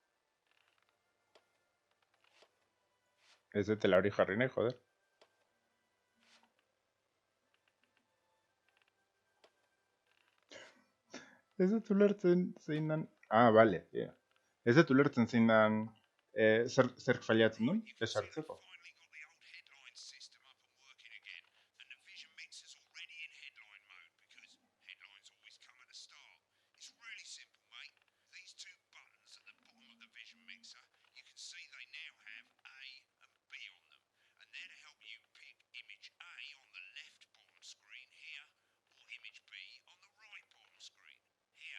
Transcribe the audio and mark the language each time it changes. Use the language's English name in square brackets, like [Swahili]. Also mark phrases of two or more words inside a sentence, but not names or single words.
[Basque] Ez dutela hori jarri nahi, joder. Ez dut ulertzen zein dan... Ah, vale, yeah. Ez dut ulertzen zein dan... Zerk failatzen duen, esartzeko. [English] Finally got the old headline system up and working again, and the vision mixer's already in headline mode because headlines always come at the start. It's really simple, mate. These two buttons at the bottom of the vision mixer, you can see they now have A and B on them, and they're to help you pick image A on the left bottom screen here, or image B on the right bottom screen here.